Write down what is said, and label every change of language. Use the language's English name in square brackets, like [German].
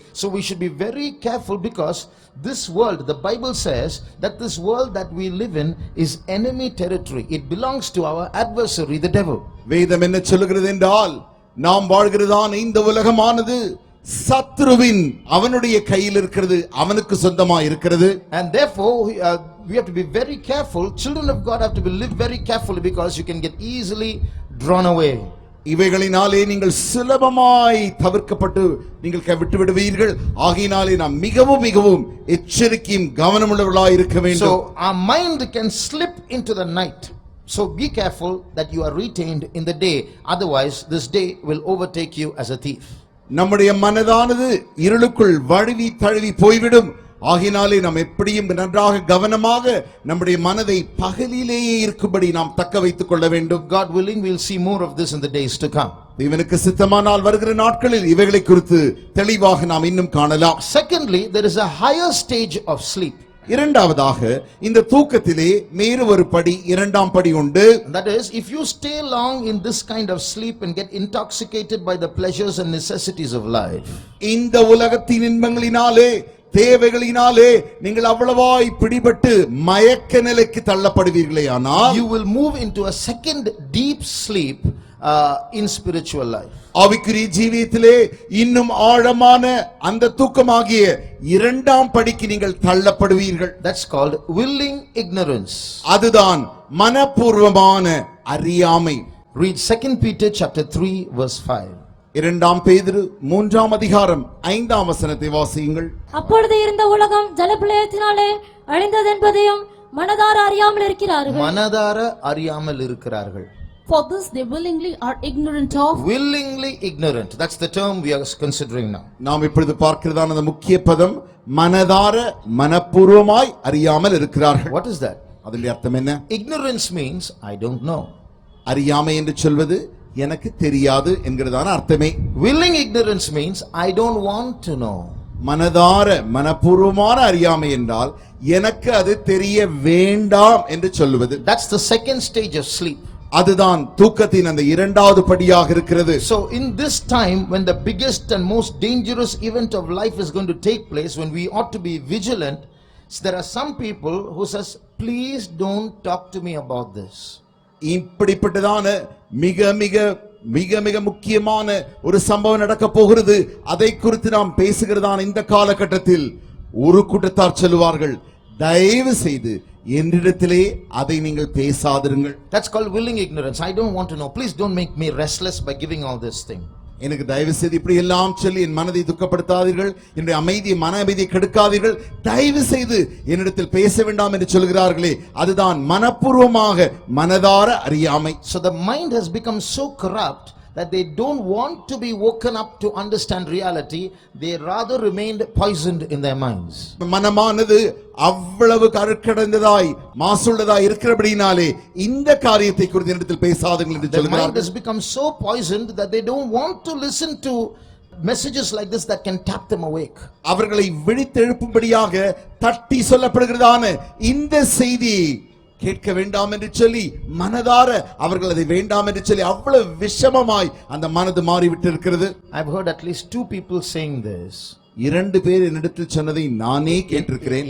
[English] So we should be very careful, because this world, the Bible says that this world that we live in is enemy territory. It belongs to our adversary, the devil. [Tamil] வேதம் என்ன சொல்கிறது என்றால் நாம் வாழ்கிறதான இந்த உலகமானது சத்ருவின் அவனுடைய கையில் இருக்கிறது, அவனுக்கு சொந்தமாக இருக்கிறது. [English] And therefore we have to be very careful. Children of God have to live very carefully, because you can get easily drawn away. [Tamil] இவைகளினாலே நீங்கள் சுலபமாய் தவிர்க்கப்பட்டு நீங்கள் விட்டு விடுவீர்கள். ஆகையினாலே நாம் மிகவும் மிகவும் எச்சரிக்கையும் கவனமுள்ளவர்களாய் இருக்க வேண்டும். [English] So our mind can slip into the night. So be careful that you are retained in the day, otherwise this day will overtake you as a thief. [Tamil] நம்முடைய மனதானது இருளுக்குள் வழுவி தழுவி போய்விடும். ஆகினாலே நாம் எப்படியும் நன்றாக கவனமாக நம்முடைய மனதை பகலிலேயே இருக்கும்படி நாம் தக்க வைத்துக் கொள்ள வேண்டும். [English] God willing, we'll see more of this in the days to come. [Tamil] தேவனுக்கு சித்தமானால் வருகிற நாட்களில் இவைகளை குறித்து தெளிவாக நாம் இன்னும் காணலாம். [English] Secondly, there is a higher stage of sleep. [Tamil] இரண்டாவதாக இந்த தூக்கத்திலே மேறு ஒரு படி, இரண்டாம் படி உண்டு. [English] That is, if you stay long in this kind of sleep and get intoxicated by the pleasures and necessities of life, [Tamil] இந்த உலகத்தின் இன்பங்களினாலே தேவைகளினாலே நீங்கள் அவ்வளவாய் பிடிபட்டு மயக்க நிலைக்கு தள்ளப்படுவீர்களே ஆனால் [English] you will move into a second deep sleep in spiritual life. [Tamil] ஆவிக்குரிய ஜீவியத்திலே இன்னும் ஆழமான அந்த தூக்கமாகிய இரண்டாம் படிக்கு நீங்கள் தள்ளப்படுவீர்கள். [English] That's called willing ignorance. [Tamil] அதுதான் மனப்பூர்வமான அறியாமை. [English] Read 2 Peter chapter 3 verse 5. [Tamil] இரண்டாம் பேதுரு 3ஆம் அதிகாரம் 5ஆம் வசனத்தை வாசியுங்கள். அப்பொழுது இருந்த உலகம் ஜலப்பிரளயத்தினாலே அழிந்தது என்பதையும் மனதார அறியாமல் இருக்கிறார்கள். மனதார அறியாமல் இருக்கிறார்கள். [English] For this they willingly are ignorant of. Willingly ignorant. That's the term we are considering now. [Tamil] நாம் இப்பொழுது பார்க்கிறதான அந்த முக்கிய பதம் மனதார மனப்பூர்வமாய் அறியாமல் இருக்கிறார்கள். [English] What is that? [Tamil] அதனுடைய அர்த்தம் என்ன? [English] Ignorance means I don't know. [Tamil] அறியாமை என்று சொல்வது எனக்கு தெரியாது என்கிறதான அர்த்தமே. [English] Willing ignorance means I don't want to know. [Tamil] மனதார மனப்பூர்வமான அறியாமை என்றால் எனக்கு அது தெரிய வேண்டாம் என்று சொல்வது. [English] That's the second stage of sleep. [Tamil] அதுதான் தூக்கத்தின் அந்த இரண்டாவது படியாக இருக்கிறது. [English] So in this time when the biggest and most dangerous event of life is going to take place, when we ought to be vigilant, there are some people who says, please don't talk to me about this. [Tamil] இப்படிப்பட்டதான மிக மிக மிக மிக முக்கியமான ஒரு சம்பவம் நடக்க போகிறது. அதை குறித்து நாம் பேசுகிறதான இந்த காலகட்டத்தில் ஒரு கூட்டத்தார் சொல்லுவார்கள், தயவு செய்து என்னிடத்திலே அதை நீங்கள் பேசாதிருங்கள். [English] That's called willing ignorance. I don't want to know. Please don't make me restless by giving all this thing. [Tamil] எனக்கு தயவு செய்து இப்படி எல்லாம் சொல்லி என் மனதை துக்கப்படுத்தாதீர்கள், என்னுடைய அமைதியை மன அமைதியை கெடுக்காதீர்கள், தயவு செய்து என்னிடத்தில் பேச வேண்டாம் என்று சொல்கிறார்களே, அதுதான் மனப்பூர்வமாக மனதார அறியாமை. [English] So the mind has become so corrupt that they don't want to be woken up to understand reality. They rather remained poisoned in their minds. [Tamil] மனமானது அவ்வளவு கருக்கடைந்ததாய் மாசுள்ளதாய் இருக்கிறபடினாலே இந்த காரியத்தை குறித்து என்னிடத்தில் பேசாதீர்கள் என்று [English] The mind [Tamil] சொல்கிறார்கள். [English] has become so poisoned that they don't want to listen to messages like this that can tap them awake. [Tamil] அவர்களை விழித்தெழுப்பும்படியாக தட்டி சொல்லப்படுகிறதான இந்த செய்தி கேட்க வேண்டாம் என்று சொல்லி மனதார அவர்கள் அதை வேண்டாம் என்று சொல்லி அவ்வளவு விஷமமாய் அந்த மனது மாறிவிட்டு இருக்கிறது. [English] I've heard at least 2 people saying this. [Tamil] 2 பேர் என்னிடத்தில் சொன்னதை நானே கேட்டிருக்கிறேன்.